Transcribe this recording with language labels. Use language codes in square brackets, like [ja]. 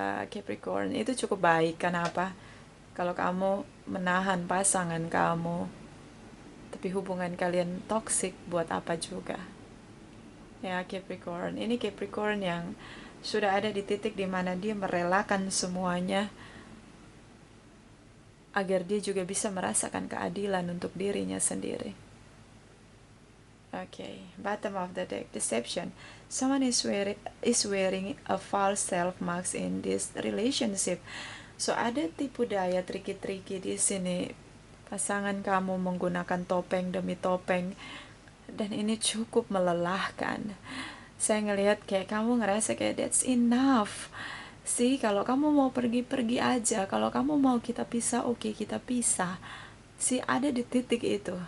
[id] Capricorn, itu cukup baik. Kenapa? Kalau kamu menahan pasangan kamu, tapi hubungan kalian toksik, buat apa juga? Ya, Capricorn. Ini Capricorn yang sudah ada di titik dimana dia merelakan semuanya agar dia juga bisa merasakan keadilan untuk dirinya sendiri. [en] Okay, bottom of the deck, deception. Someone is wearing a false self mask in this relationship. [id] So ada tipu daya, triki-triki di sini. Pasangan kamu menggunakan topeng demi topeng, dan ini cukup melelahkan. Saya ngelihat kayak kamu ngerasa kayak [en] that's enough. [id] Kalau kamu mau pergi aja. Kalau kamu mau kita pisah, oke, kita pisah. Ada di titik itu.